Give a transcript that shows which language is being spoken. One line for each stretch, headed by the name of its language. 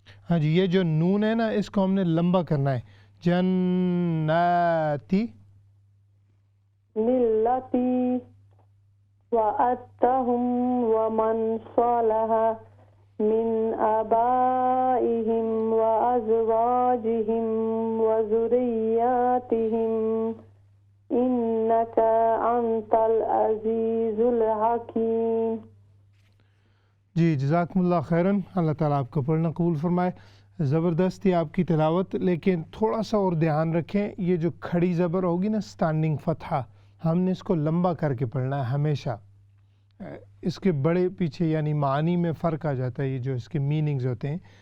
Urdu: ہاں جی، یہ جو نون ہے نا، اس کو ہم نے لمبا کرنا ہے، جناتی
Arabic: التي وعدتهم ومن صلح من آبائهم وأزواجهم وذرياتهم إنك أنت العزيز الحكيم۔
Urdu: جی جزاکم اللہ خیراً، اللہ تعالیٰ آپ کو پڑھنا قبول فرمائے۔ زبردست تھی آپ کی تلاوت، لیکن تھوڑا سا اور دھیان رکھیں، یہ جو کھڑی زبر ہوگی نا، اسٹینڈنگ فتحہ، ہم نے اس کو لمبا کر کے پڑھنا ہے ہمیشہ. اس کے بڑے پیچھے یعنی معنی میں فرق آ جاتا ہے, یہ جو اس کے میننگز ہوتے ہیں.